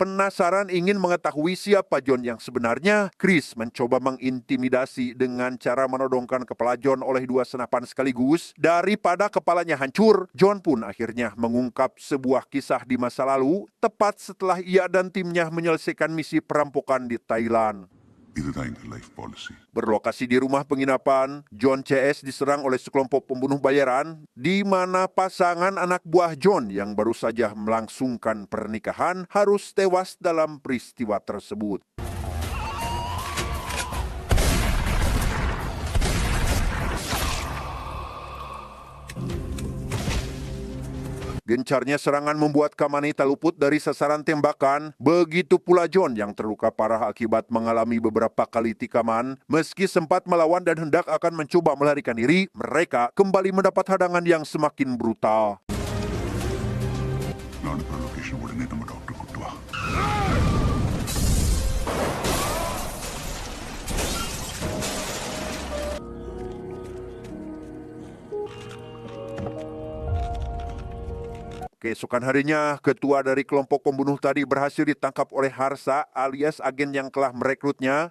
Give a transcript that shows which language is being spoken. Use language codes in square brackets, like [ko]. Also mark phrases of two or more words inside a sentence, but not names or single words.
[id] Penasaran ingin mengetahui siapa John yang sebenarnya, Chris mencoba mengintimidasi dengan cara menodongkan kepala John oleh dua senapan sekaligus. Daripada kepalanya hancur, John pun akhirnya mengungkap sebuah kisah di masa lalu, tepat setelah ia dan timnya menyelesaikan misi perampokan di Thailand. [ta] இதுதான் எங்க [en] life policy. [id] Berlokasi di rumah penginapan, John CS diserang oleh sekelompok pembunuh bayaran, di mana pasangan anak buah John yang baru saja melangsungkan pernikahan harus tewas dalam peristiwa tersebut. Gencarnya serangan membuat Kamani tak luput dari sasaran tembakan. Begitu pula John yang terluka parah akibat mengalami beberapa kali tikaman. Meski sempat melawan dan hendak akan mencoba melarikan diri, mereka kembali mendapat hadangan yang semakin brutal. [ta] நான் இப்போ லொகேஷன் உடனே நம்ம டாக்டர் கூட்டு வா. [id] Keesokan harinya, ketua dari kelompok pembunuh tadi berhasil ditangkap oleh Harsa alias agen yang telah merekrutnya.